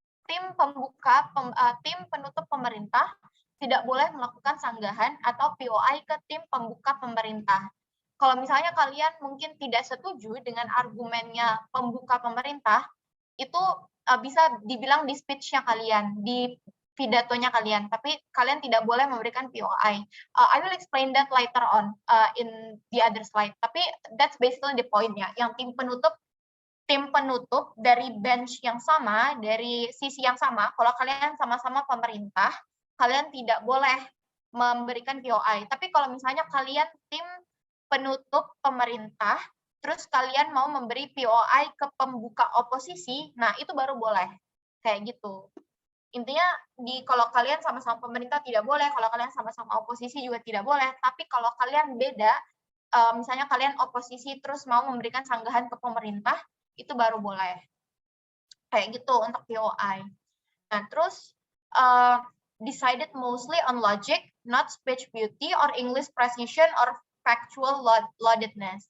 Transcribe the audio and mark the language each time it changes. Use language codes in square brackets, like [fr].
[id] Tim penutup pemerintah tidak boleh melakukan sanggahan atau POI ke tim pembuka pemerintah. Kalau misalnya kalian mungkin tidak setuju dengan argumennya pembuka pemerintah, itu bisa dibilang di speech-nya kalian, di pidatonya kalian, tapi kalian tidak boleh memberikan POI. [en] I will explain that later on in the other slide. Tapi that's basically the point-nya. [id] Yang tim penutup dari bench yang sama, dari sisi yang sama, kalau kalian sama-sama pemerintah, kalian tidak boleh memberikan POI. Tapi kalau misalnya kalian tim penutup pemerintah, terus kalian mau memberi POI ke pembuka oposisi, nah itu baru boleh. Kayak gitu. Intinya kalau kalian sama-sama pemerintah tidak boleh, kalau kalian sama-sama oposisi juga tidak boleh. Tapi kalau kalian beda, misalnya kalian oposisi terus mau memberikan sanggahan ke pemerintah, itu baru boleh. Kayak gitu untuk POI. [en] Nah, terus decided mostly on logic, not speech beauty or English precision or factual loadedness.